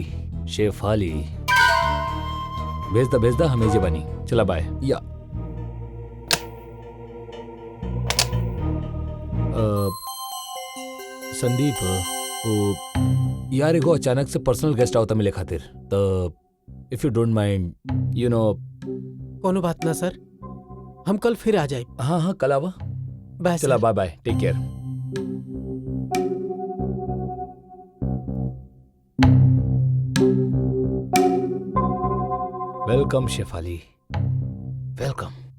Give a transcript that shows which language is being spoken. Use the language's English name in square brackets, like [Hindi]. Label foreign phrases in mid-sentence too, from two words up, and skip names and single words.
[Bhojpuri] शेफाली भेजदा भेजदा, हमें जे बनी। चला बाय। या संदीप, वो यार एगो अचानक से पर्सनल गेस्ट आवता मिले खातिर, तो [English] if you don't mind, you know. [Bhojpuri] कोनो बात ना सर, हम कल फिर आ जाए। हाँ हाँ कल आवा। बाय चला सर। [English] Bye bye, take care. Welcome Shefali, welcome.